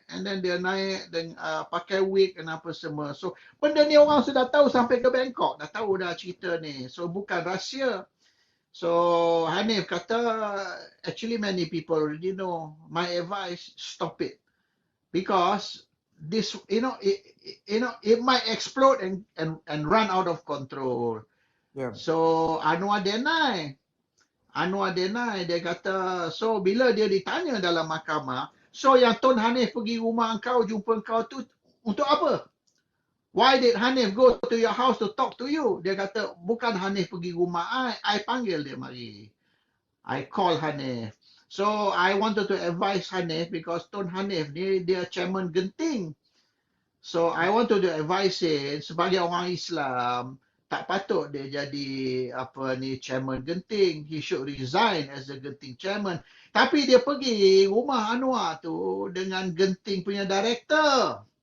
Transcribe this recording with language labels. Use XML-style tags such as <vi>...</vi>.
<en>And then</en> <ms>dia naik dan pakai wig dan apa semua. So benda ni orang sudah tahu sampai ke Bangkok. Dah tahu dah cerita ni. So bukan rahsia.</ms> <en>So Hanif kata, actually many people already know. My advice, stop it. Because this, it might explode and run out of control. Ya. So Anwar deny.</en> <ms>Dia kata, so bila dia ditanya dalam mahkamah, so yang Tun Hanif pergi rumah engkau, jumpa engkau tu untuk apa?</ms> <en>Why did Hanif go to your house to talk to you?</en> <ms>Dia kata, bukan Hanif pergi rumah I panggil dia mari.</ms> <en>I call Hanif. So I wanted to advise Hanif because Tun Hanif ni dia chairman Genting. So I wanted to advise him</en> <ms>sebagai orang Islam, tak patut dia jadi chairman Genting.</ms> <en>He should resign as the Genting chairman.</en> <ms>Tapi dia pergi rumah Anwar tu dengan Genting punya director.</ms>